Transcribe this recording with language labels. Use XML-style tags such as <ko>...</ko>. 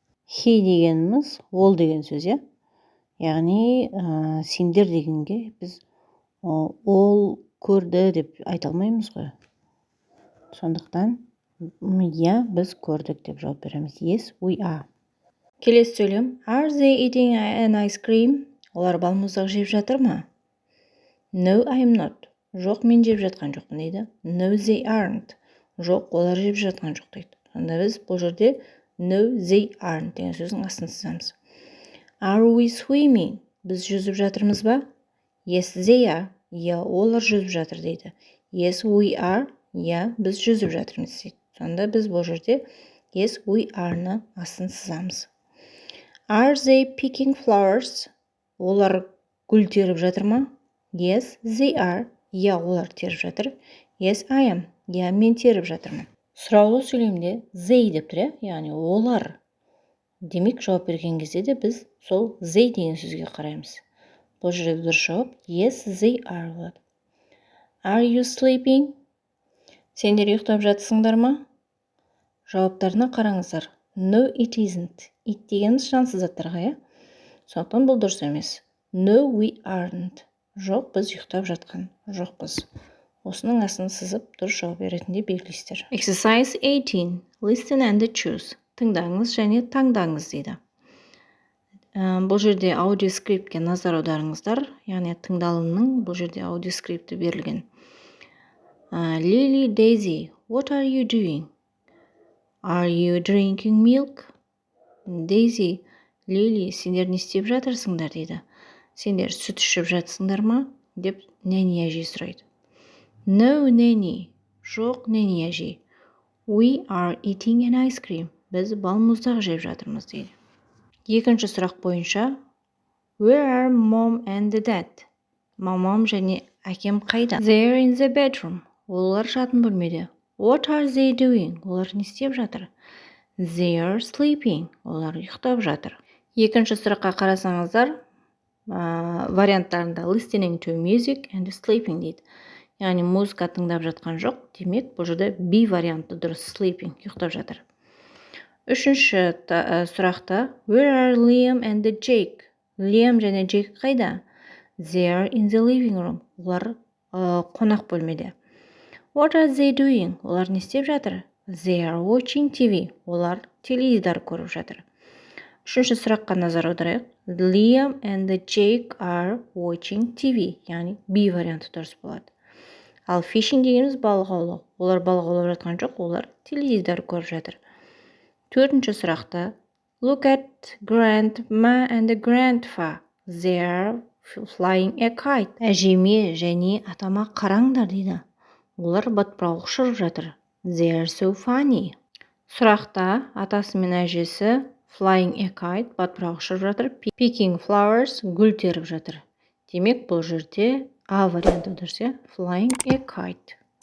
<kk>He дегеніміз ол деген сөз, яғни сендер дегенге біз ол көрді деп айта алмаймыз ғой. Сондықтан біз көрдік деп жауап береміз.</kk> <en>Yes, we are.</en> <kk>Келесі сөйлем.</kk> <en>Are they eating an ice cream?</en> <kk>Олар балмұздақ жеп жатыр ма?</kk> <en>No, I am not.</en> <kk>Жоқ, мен жеп жатқан жоқпын дейді.</kk> <en>No, they aren't.</en> <kk>Жоқ, олар жеп жатқан жоқ дейді. Сонда біз бұл жерде</kk> <en>no, they aren't</en> <kk>деген сөздің астын сызамыз.</kk> <en>Are we swimming?</en> <kk>Біз жүзіп жатырмыз ба?</kk> <en>Yes, they are.</en> <kk>Олар жүзіп жатыр дейді.</kk> <en>Yes, we are.</en> <kk>Біз жүзіп жатырмыз дейді. Сонда біз бұл жерде</kk> <en>yes, we are-</en> <kk>ны астын сызамыз.</kk> <en>Are they picking flowers?</en> <kk>Олар гүл теріп жатыр ма?</kk> <en>Yes, they are.</en> <kk>Олар теріп жатыр.</kk> <en>Yes, I am.</en> <kk>Мен теріп жатырмын. Сұраулы сөйлемде they деп тұр, яғни олар. Демек, жауап берген кезде де біз сол they деген сөзге қараймыз. Бұл жерде дұрыс жауап</kk> <en>yes, they are</en> <kk>болады.</kk> <en>Are you sleeping?</en> <kk>Сендер ұйықтап жатсыңдар ма? Жауаптарына қараңыздар.</kk> <en>No, it isn't.</en> <kk>It дегеніміз жансыз заттарға, иә? Сондықтан бұл дұрыс емес.</kk> <en>No, we aren't.</en> <kk>Жоқ, біз ұйықтап жатқан жоқпыз. Осының астын сызып, дұрыс жауап ретінде белгілейсіздер.</kk> <en>Exercise 18. Listen and choose.</en> <kk>Тыңдаңыз және таңдаңыз дейді. Бұл жерде аудиоскриптке назар аударыңыздар. Яғни тыңдалымның бұл жерде аудиоскрипті берілген.</kk> <en>Lily, Daisy, what are you doing? Are you drinking milk?</en> <kk>Daisy, Lily, сендер не істеп жатырсыңдар дейді. Сендер сүт ішіп жатсыңдар ма? Деп нәни әже сұрайды.</kk> <en>No, Nanny.</en> <kk>Жоқ, нәни әже.</kk> <en>We are eating an ice cream.</en> <kk>Біз балмұздақ жеп жатырмыз дейді. Екінші сұрақ бойынша</kk> <en>Where are mom and dad?</en> <kk>Мамам және әкем қайда?</kk> <en>They are in the bedroom.</en> <kk>Олар жатын бөлмеде.</kk> <en>What are they doing?</en> <kk>Олар не істеп жатыр?</kk> <en>They are sleeping.</en> <kk>Олар ұйықтап жатыр. Екінші сұраққа қарасаңыздар, варианттарында</kk> <en>listening to music and sleeping</en> <kk>дейді. Яғни музыка тыңдап жатқан жоқ. Демек, бұл жерде B варианты дұрыс, sleeping, ұйықтап жатыр. Үшінші сұрақта</kk> <en>Where are Liam and Jake?</en> <kk>Liam және Jake қайда?</kk> <en>They are in the living room.</en> <kk>Олар қонақ бөлмеде.</kk> <en>What are they doing?</en> <kk>Олар не істеп жатыр?</kk> <en>They are watching TV.</en> <kk>Олар теледидар көріп жатыр. Үшінші сұраққа назар аударайық.</kk> <en>Liam and Jake are watching TV.</en> <kk>Яғни B варианты дұрыс болады. Ал fishing дегеніміз балық аулау. Олар балық аулап жатқан жоқ, олар теледидар көріп жатыр. Төртінші сұрақта</kk> <en>Look at grandma and grandpa. They are flying a kite.</en> <kk>Әжеме және атама қараңдар дейді. Олар батпырауық ұшырып жатыр.</kk> <en>They are so funny.</en> <kk>Сұрақта атасы мен әжесі</kk> <en>flying a kite,</en> <kk>батпырауық ұшырып жатыр.</kk> <en>Picking flowers,</en> <kk>гүл теріп жатыр. Демек, бұл жерде А варианты дұрыс,</kk> <en>flying a kite.</en>